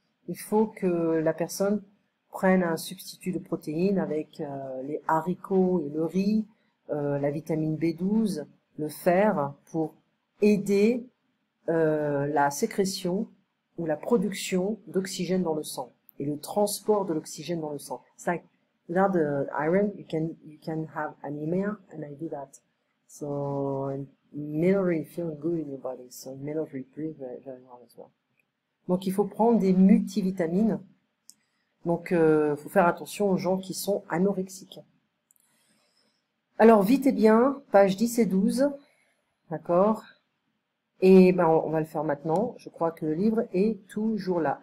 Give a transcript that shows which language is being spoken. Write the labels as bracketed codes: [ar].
[fr] Il faut que la personne prenne un substitut de protéines avec les haricots et le riz, la vitamine B12, le fer, pour aider la sécrétion ou la production d'oxygène dans le sang et le transport de l'oxygène dans le sang. [en] It's like without the iron, you can have anemia, and I do that. So it may not really feel good in your body, so it may not really breathe very well as well. [fr] Donc il faut prendre des multivitamines. Donc faut faire attention aux gens qui sont anorexiques. Alors vite et bien, pages 10 et 12, d'accord? Et ben on va le faire maintenant. Je crois que le livre est toujours là.